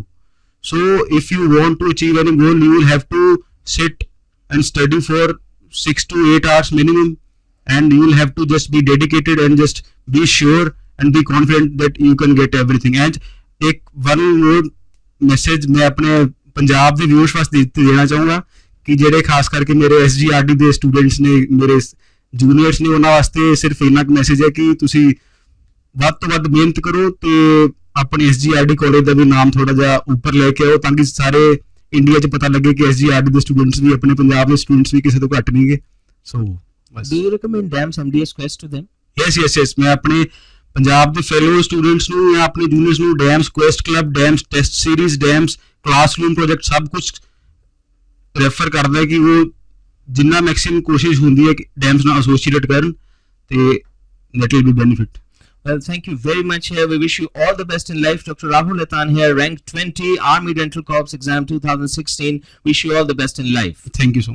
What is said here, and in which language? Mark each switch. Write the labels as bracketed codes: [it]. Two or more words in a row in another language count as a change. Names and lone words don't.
[en] So if you want to achieve any goal, you will have to sit and study for 6 to 8 hours minimum, and you will have to just be dedicated and just be sure and be confident that you can get everything. [pa] And एक [en] one more [hi] मैसेज मैं अपने पंजाब [pa] ਦੇ ਵਿਊਅਰਸ ਵਾਸਤੇ ਦੇਣਾ ਚਾਹੂੰਗਾ ਕਿ ਜਿਹੜੇ ਖਾਸ ਕਰਕੇ ਮੇਰੇ SGRD ਦੇ ਸਟੂਡੈਂਟਸ ਨੇ, ਮੇਰੇ ਜੂਨੀਅਰਸ ਨੇ, ਉਹਨਾਂ ਵਾਸਤੇ ਸਿਰਫ ਇੰਨਾ ਕੁ ਮੈਸੇਜ ਹੈ ਕਿ ਤੁਸੀਂ ਵੱਧ ਤੋਂ ਵੱਧ ਮਿਹਨਤ ਕਰੋ ਤੇ ਆਪਣੇ SGRD ਕਾਲਜ ਦਾ ਵੀ ਨਾਮ ਥੋੜਾ ਜਿਹਾ ਉੱਪਰ ਲੈ ਕੇ ਆਓ, ਤਾਂ ਕਿ ਸਾਰੇ ਇੰਡੀਆ 'ਚ ਪਤਾ ਲੱਗੇ ਕਿ SGRD ਦੇ ਸਟੂਡੈਂਟਸ ਵੀ, ਆਪਣੇ ਪੰਜਾਬ ਦੇ ਸਟੂਡੈਂਟਸ ਵੀ ਕਿਸੇ ਤੋਂ ਘੱਟ ਨਹੀਂ ਗੇ. ਸੋ [en] Do you recommend DAMS MDS Quest to them? yes, [pa] ਮੈਂ ਆਪਣੇ ਪੰਜਾਬ ਦੇ ਫੈਲੋ ਸਟੂਡੈਂਟਸ ਨੂੰ ਜਾਂ ਆਪਣੇ ਜੂਨੀਅਰਸ ਨੂੰ ਡੈਮਸ ਕੁਐਸਟ ਕਲੱਬ, ਡੈਮਸ ਟੈਸਟ ਸੀਰੀਜ਼, ਡੈਮਸ ਕਲਾਸਰੂਮ ਪ੍ਰੋਜੈਕਟ ਸਭ ਕੁਝ ਰੈਫਰ ਕਰਦਾ ਹੈ ਕਿ ਉਹ ਜਿੰਨਾ ਮੈਕਸਿਮਮ ਕੋਸ਼ਿਸ਼ ਹੁੰਦੀ ਹੈ ਕਿ ਡੈਮਸ ਨਾਲ ਐਸੋਸੀਏਟ ਕਰਨ, ਤੇ [en] that will be benefit. Well, thank you very much here. We wish you all the best in life. Dr. Rahul Aitaan here, Rank 20 Army Dental Corps Exam 2016. Wish you all the best in life. Thank you so much.